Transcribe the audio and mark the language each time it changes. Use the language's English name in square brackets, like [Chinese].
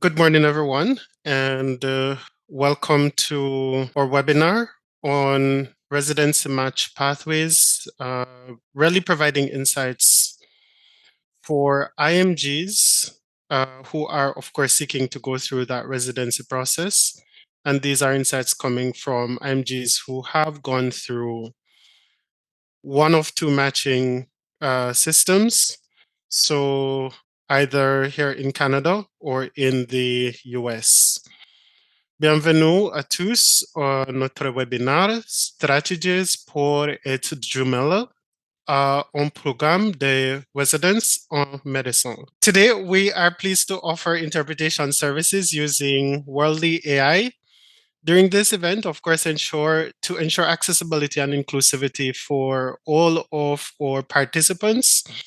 [English] Good morning, everyone, and welcome to our webinar on residency match pathways, really providing insights for IMGs who are, of course, seeking to go through that residency process. And these are insights coming from IMGs who have gone through one of two matching systems. So either here in Canada or in the US. [French] Bienvenue à tous à notre webinaire Stratégies pour être jumelle à un programme de résidence en médecine. [English] Today, we are pleased to offer interpretation services using Worldly AI. During this event, of course, to ensure accessibility and inclusivity for all of our participants.